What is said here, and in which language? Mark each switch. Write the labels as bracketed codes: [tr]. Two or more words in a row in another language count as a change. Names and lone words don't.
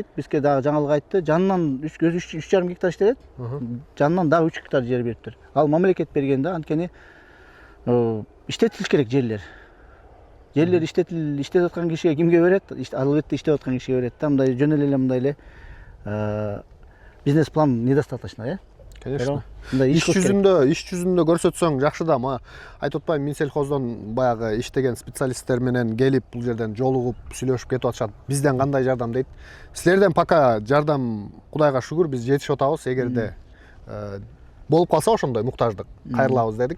[ky] Бизге дагы жаңылык айтты. Жанынан 3,5 гектар иштелет. Жанынан дагы 3 гектар жер бериптир. Ал мамлекет берген да, анткени иштетилиш керек жерлер. Жерлер иштетип аткан кишиге кимге берет? Албетте иштеп аткан кишиге берет да. Мындай жөн эле мындай эле [ru] бизнес план недостаточно, [ky] Конечно. Иш жүзүндө көрсөтсөң жакшы да, ма айтып атпайм, Минсельхоздон баягы иштеген специалисттер менен келип бул жерден жолугуп сүйлөшүп кетип атышат. Бизден кандай жардам дейт? Силерден пока жардам Кудайга шүгүр биз жетишип атабыз. Эгерде болуп калса ошондой муктаждык кайрылабыз дедик.